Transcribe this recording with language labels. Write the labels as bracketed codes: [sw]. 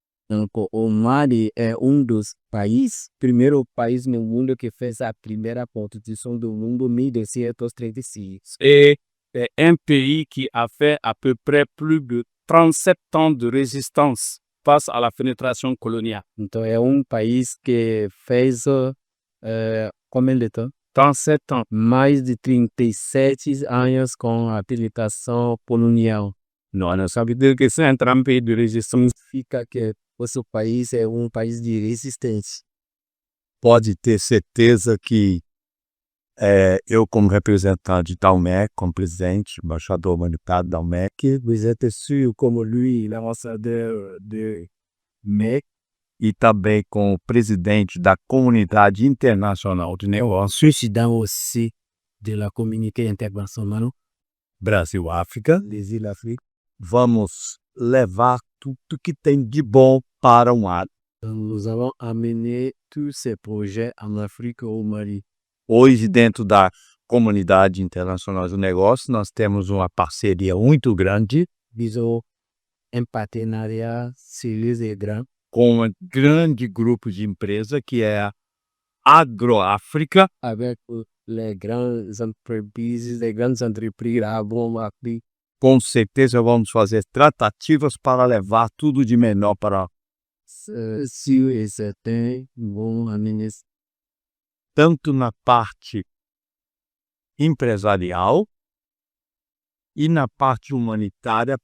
[pt] Donc, o Mali é dos primeiro país no mundo que fez a primeira constituição do mundo em 1236. [fr] Et c'est un pays qui a fait à peu près plus de 37 ans de résistance. face à la pénétration coloniale. [pt] Então é um país que fez [fr] combien de temps? 37 ans. [pt] Mais de 37 anos com a penetração colonial. [fr] Non, ça veut dire que c'est un grand pays de résistance. [pt] Significa que nosso país é um país de resistência. Pode ter certeza que eu, como representante da UMEC, como presidente, embaixador humanitário da UMEC, [fr] Vous êtes sûr, comme lui, l'ambassadeur de MEC, [pt] e também com o presidente da Comunidade Internacional de Negócios, [fr] président aussi de la communauté internationale [pt] Brasil-África, [fr] des îles d'Afrique. [pt] vamos levar tudo que tem de bom para um lado. [fr] Nous avons amené tous ces projets en Afrique au Mali. [pt] Hoje, dentro da Comunidade Internacional de Negócios, nós temos uma parceria muito grande [fr] Disons un partenariat sérieux et grand [pt] com um grande grupo de empresa que é a Agroáfrica, [fr] avec les grandes entreprises agro-africaines. [pt] com certeza vamos fazer tratativas para levar tudo de melhor para [fr] Sûr et certain, vont amener [pt] tanto na parte empresarial e na parte humanitária.